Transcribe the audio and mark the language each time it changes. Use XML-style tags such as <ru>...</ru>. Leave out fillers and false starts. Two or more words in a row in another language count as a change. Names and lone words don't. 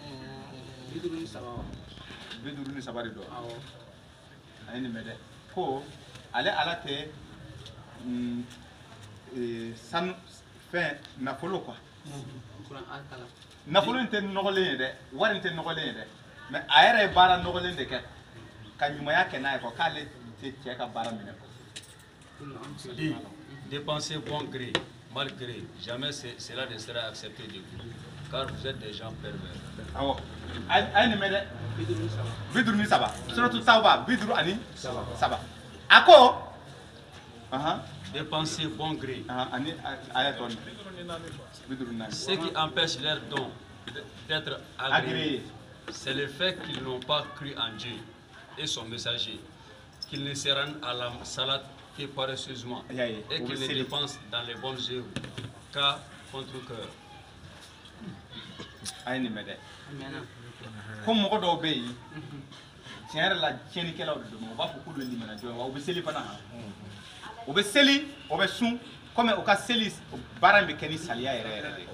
<bm>53 de don a ye nin mɛn dɛ ko ale ala tɛ sanu fɛn nafolo quoi nafolo in tɛ nɔgɔlen ye dɛ wari in tɛ nɔgɔlen ye dɛ mais a yɛrɛ ye baara nɔgɔlen de kɛ ka ɲumanya kɛ n'a ye quoi k'ale tɛ cɛ ka baara minɛ quoi.</bm> <fr>Dit, dépensez bon gré, mal gré, jamais cela ne sera accepté de vous, car vous êtes des gens pervers.</fr> <bm>Awɔ a ye nin mɛn dɛ 53 suratu tawba 53 a ko</bm> <fr>Dépensez bon gré.</fr> <bm>ani aya tɔ nin 54</bm> <fr>Ce qui empêche leurs dons d'être agréés, c'est le fait qu'ils n'ont pas cru en Dieu et son messager, qu'ils ne se rendent à la salade que paresseusement et qu'ils les dépensent dans les bonnes œuvres, car contre cœur.</fr> <bm>a ye nin mɛn dɛ ko mɔgɔ dɔw bɛ yen tiɲɛ yɛrɛ la tiɲɛnikɛlaw de don u b'a fɔ k'olu ye limanajɔ wa u bɛ seli fana u bɛ seli u bɛ sun komi u ka seli baara in bɛ kɛ ni saliya yɛrɛ yɛrɛ de</bm>